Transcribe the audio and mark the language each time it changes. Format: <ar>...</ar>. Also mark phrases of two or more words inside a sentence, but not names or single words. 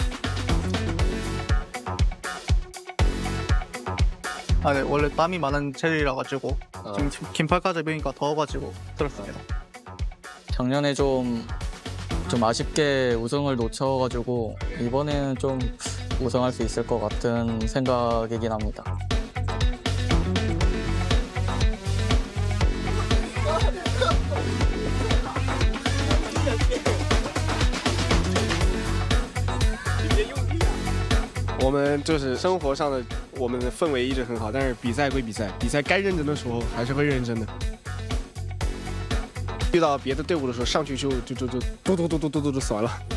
<ko>네, 원래 땀이 많은 체질이라 가지고 지금 긴팔까지 입으니까 더워가지고 들었습니다. 작년에 좀 아쉽게 우승을 놓쳐가지고 이번에는 좀 우승할 수 있을 것 같은 생각이긴 합니다.</ko> <zh>我们就是生活上的，我们的氛围一直很好，但是比赛归比赛，比赛该认真的时候还是会认真的。遇到别的队伍的时候，上去就嘟死完了。</zh>